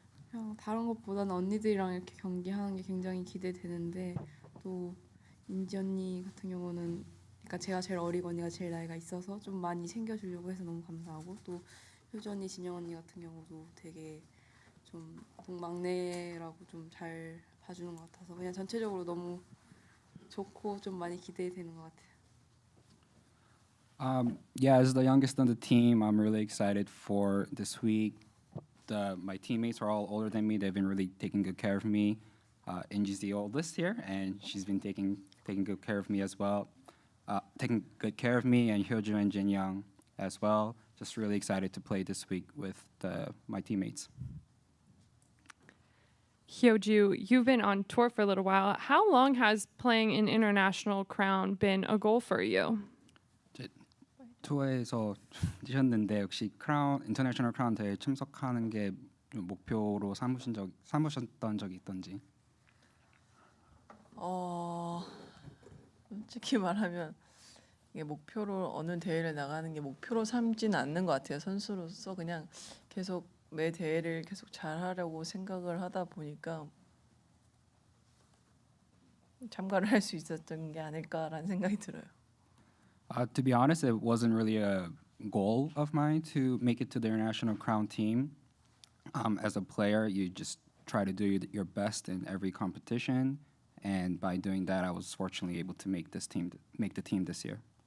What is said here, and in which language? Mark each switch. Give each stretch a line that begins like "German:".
Korean: 그냥 다른 것보다는 언니들이랑 이렇게 경기하는 게 굉장히 기대되는데 또 인지 언니 같은 경우는 그러니까 제가 제일 어리고 언니가 제일 나이가 있어서 좀 많이 챙겨주려고 해서 너무 감사하고 또 효주 언니, 진영 언니 같은 경우도 되게 좀 막내라고 좀 잘 봐주는 것 같아서 그냥 전체적으로 너무 좋고 좀 많이 기대되는 것 같아요.
English: Yeah, as the youngest on the team, I'm really excited for this week. My teammates are all older than me. They've been really taking good care of me. Inji's the oldest here, and she's been taking good care of me as well. Taking good care of me, and Hye-Ju and Jin Young as well. Just really excited to play this week with my teammates. Hye-Ju, you've been on tour for a little while. How long has playing an international crown been a goal for you?
Korean: 투어에서 뛰셨는데 혹시 인터내셔널 크라운 대회에 참석하는 게 목표로 삼으셨던 적이 있던지? 솔직히 말하면 이게 목표로 어느 대회를 나가는 게 목표로 삼지는 않는 것 같아요. 선수로서 그냥 계속 매 대회를 계속 잘하려고 생각을 하다 보니까 참가를 할 수 있었던 게 아닐까라는 생각이 들어요.
English: To be honest, it wasn't really a goal of mine to make it to the international crown team. As a player, you just try to do your best in every competition, and by doing that, I was fortunately able to make the team this year.